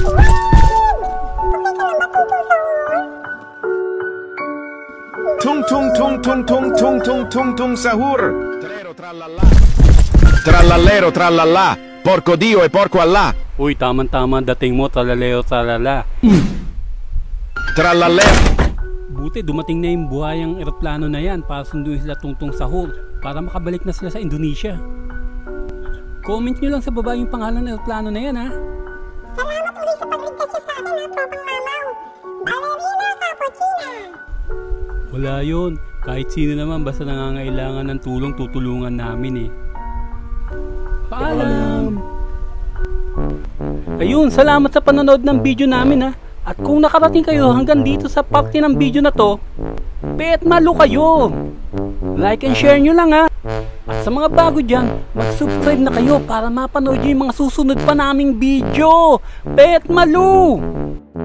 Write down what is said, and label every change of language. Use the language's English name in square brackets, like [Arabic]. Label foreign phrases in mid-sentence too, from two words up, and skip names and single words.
[Filipino] Tungtong Sahur! [Italian] Trallallero trallallà, porco Dio e porco Allah! [Filipino] Uy, taman-tama dating mo, tralalero tralala. [Italian] Trallallero! [Filipino] Buti dumating na yung buhayang eroplano na yan para sunduin sila Tungtong Sahur para makabalik na sila sa Indonesia. Comment nyo lang sa baba yung pangalan ng eroplano na yan ha. Salamat ulit sa pagligtas niyo sa akin, tropang mamaw. Ballerina Cappuccina. Wala yun. Kahit sino naman basta nangangailangan ng tulong, tutulungan namin eh. Paalam! Ayun, salamat sa panonood ng video namin ha. At kung nakarating kayo hanggang dito sa parte ng video na to, bet malo kayo! [English] Like and share [Filipino] nyo lang ha. At sa mga bago dyan, mag-subscribe na kayo para mapanood nyo yung mga susunod pa naming video. Bet malo!